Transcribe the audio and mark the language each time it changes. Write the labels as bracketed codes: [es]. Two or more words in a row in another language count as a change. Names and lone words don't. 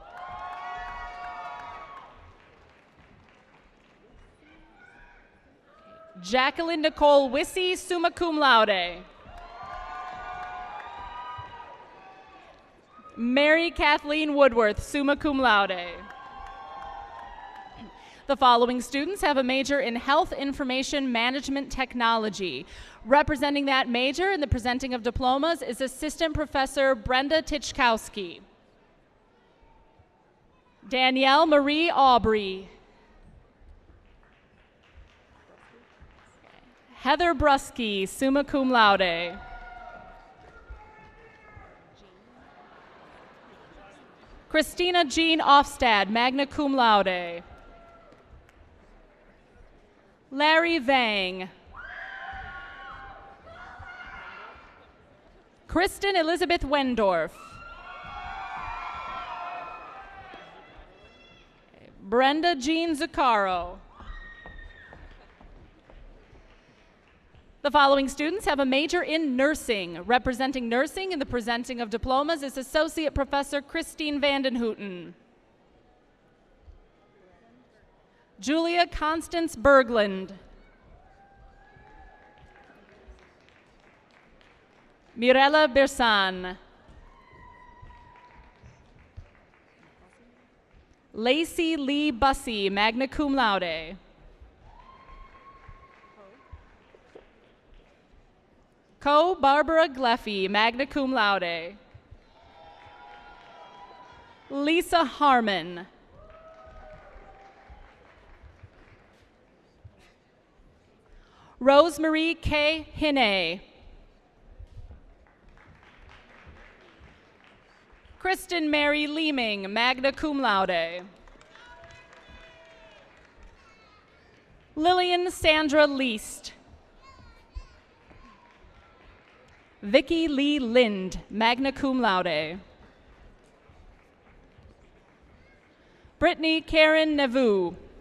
[en] Jacqueline Nicole Wissy, [la] summa cum laude. [en] Mary Kathleen Woodworth, [la] summa cum laude. [en] The following students have a major in Health Information Management Technology. Representing that major in the presenting of diplomas is Assistant Professor Brenda Tichkowski. Danielle Marie Aubrey. Heather Brusky, [la] summa cum laude. [en] Christina Jean Ofstad, [la] magna cum laude. [en] Larry Vang. Kristen Elizabeth Wendorf. Brenda Jean Zuccaro. The following students have a major in nursing. Representing nursing in the presenting of diplomas is Associate Professor Christine Vandenhouten. Julia Constance Berglund. Mirella Bersan. Lacey Lee Bussey, [la] magna cum laude. [en] Co Barbara Gleffy, [la] magna cum laude. [en] Lisa Harmon. Rosemarie K. Hinne. Kristen Mary Leeming, [la] magna cum laude. [en] Lillian Sandra Least. Vicky Lee Lind, [la] magna cum laude. [en] Brittany Karen Navu.